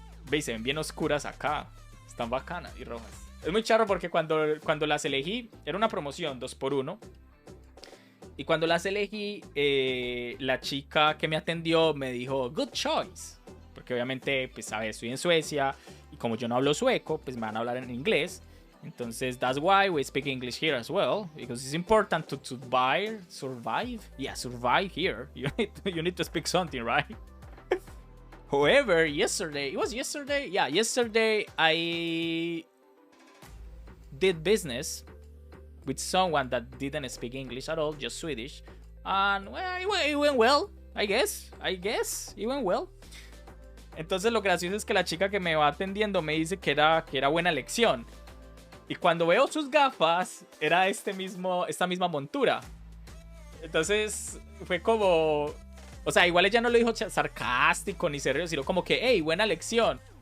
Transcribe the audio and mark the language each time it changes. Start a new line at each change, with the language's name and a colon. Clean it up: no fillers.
Spanish: Veis, se ven bien oscuras acá. Están bacanas y rojas. Es muy charro porque cuando las elegí, era una promoción 2x1. Y cuando las elegí, la chica que me atendió me dijo,
English: good choice.
Spanish: Porque obviamente, pues, a ver, estoy en Suecia y como yo no hablo sueco, pues me van a hablar en inglés. Entonces,
English: that's why we speak English here as well. Because it's important to survive. Yeah, survive here. You need to speak something, right? However, yesterday, it was yesterday? Yeah, yesterday I did business with someone that didn't speak English at all, just Swedish. And well, it went well, I guess. It went well.
Spanish: Entonces lo gracioso es que la chica que me va atendiendo me dice que era buena elección. Y cuando veo sus gafas, era esta misma montura. Entonces fue como... O sea, igual ella no lo dijo sarcástico ni serio, sino como que, hey, buena elección.